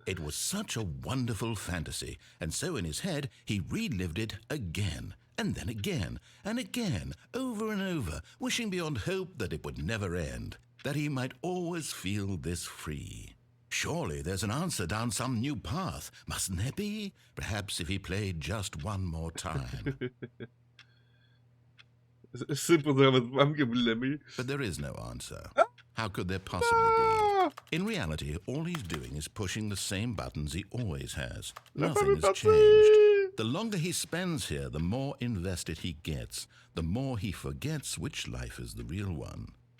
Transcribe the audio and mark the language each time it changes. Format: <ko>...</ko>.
<en>It was such a wonderful fantasy, and so in his head he relived it again, and then again, and again, over and over, wishing beyond hope that it would never end, that he might always feel this free. Surely there's an answer down some new path, mustn't there be? Perhaps if he played just one more time.</en> <fr>C'est pour dire à votre femme que vous l'aimez.</fr> <en>But there is no answer. How could there possibly be? In reality, all he's doing is pushing the same buttons he always has. Nothing has changed. The longer he spends here, the more invested he gets, the more he forgets which life is the real one.</en>